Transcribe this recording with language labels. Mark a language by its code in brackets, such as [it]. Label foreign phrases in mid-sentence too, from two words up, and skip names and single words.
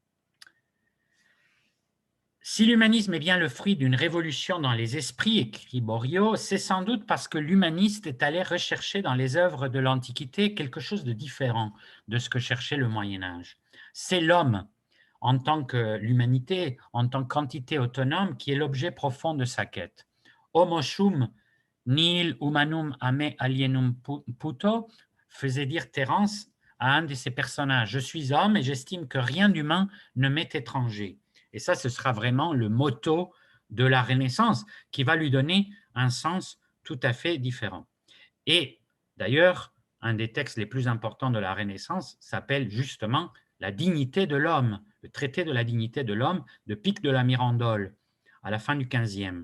[fr] Si l'humanisme est bien le fruit d'une révolution dans les esprits, écrit Borio, c'est sans doute parce que l'humaniste est allé rechercher dans les œuvres de l'Antiquité quelque chose de différent de ce que cherchait le Moyen-Âge. C'est l'homme, en tant que l'humanité, en tant qu'entité autonome, qui est l'objet profond de sa quête. [la] Homo sum nihil humanum a me alienum puto, [fr] faisait dire Terence à un de ses personnages. Je suis homme et j'estime que rien d'humain ne m'est étranger. Et ça, ce sera vraiment le motto de la Renaissance qui va lui donner un sens tout à fait différent. Et d'ailleurs, un des textes les plus importants de la Renaissance s'appelle justement La dignité de l'homme, le traité de la dignité de l'homme de Pic de la Mirandole, à la fin du XVe.